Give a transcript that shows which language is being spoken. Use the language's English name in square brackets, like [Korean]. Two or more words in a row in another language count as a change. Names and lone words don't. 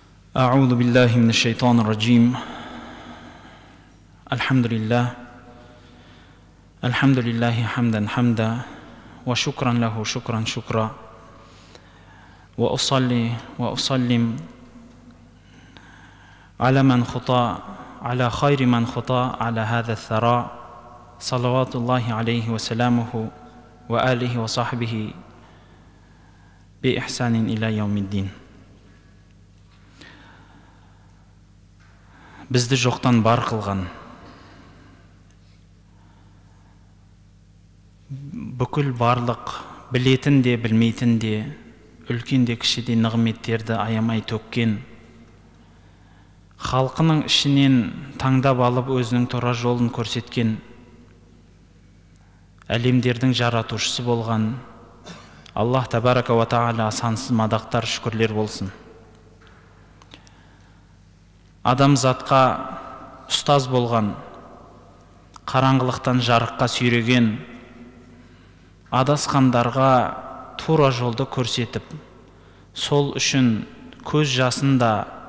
[Arabic] أعوذ بالله من الشيطان الرجيم. الحمد لله حمدا حمدا وشكرا له شكرا شكرا وأصلي وأسلم على خير من خطى على هذا الثراء صلوات الله عليه وسلامه وآله وصحبه بإحسان إلى يوم الدين. [Kazakh] Бізді жоқтан бар қылған, бүкіл барлық білетін де білмейтін де, үлкен де кіші де нығметтерді аямай төккен, халқының ішінен таңдап алып өзінің тура жолын көрсеткен, әлемдердің жаратушысы болған Аллах [Arabic] تبارك وتعالى [Kazakh] сансыз мадақтар, шүкірлер болсын. Адамзатқа ұстаз болған, қараңғылықтан жарыққа сүйреген, адасқандарға тура жолды көрсетіп, сол үшін көз жасында,